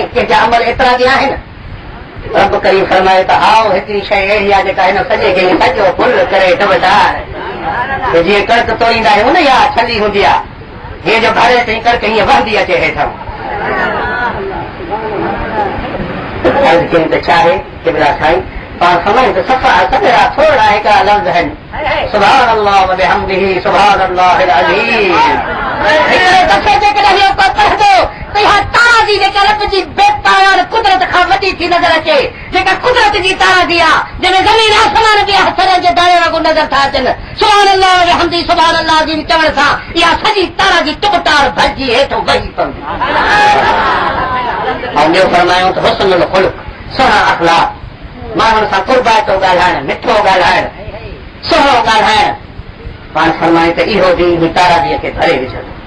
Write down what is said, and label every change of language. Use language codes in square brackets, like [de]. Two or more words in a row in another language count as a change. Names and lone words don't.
[sd] कंहिंजा अमल एतिरा बि आहिनि? रब करीम फरमाए त हाओ हिकिड़ी शइ अहिड़ी आहे जेका हिन सॼे खे सॼो फुल करे डबदार, जीअं कणिक तोड़ींदा आहियूं न, या छली हूंदी आहे, हीअ जो भरे तई कणिक हीअं वहंदी अचे हेठां। अर्ज़ कई त छा आहे किबला साईं? पाण फरमायूं त सफ़ा सॼा थोरा हिकिड़ा लफ़्ज़ आहिनि, [ar] سبحان الله وبحمده سبحان الله العظيم. [sd] हिकिड़े दफ़े जेकॾहिं इहो को पढ़ंदो त इहा तारा जी जेका रब जी बेपार कुदरत खां वॾी थी नज़र अचे, जेका कुदरत जी तारा जी आहे, जंहिंमें ज़मीन आसमान बि सरह जे दाणे वांगुरु नज़र था अचनि, [ar] سبحان الله وبحمده سبحان الله [sd] जी चवण सां इहा सॼी तारा जी टुकटार भॼी हेठों वही पवंदी। ऐं ॿियो फरमायूं त [ar] حسن الخلق, [sd] सुहिणा अख़लाक़, माण्हुनि सां कुर्बातो ॻाल्हाइण, मिठो ॻाल्हाइण, सुहिणो ॻाल्हाइण। पाण फरमाए त इहो बि इन ताराजीअ खे भरे विझंदो।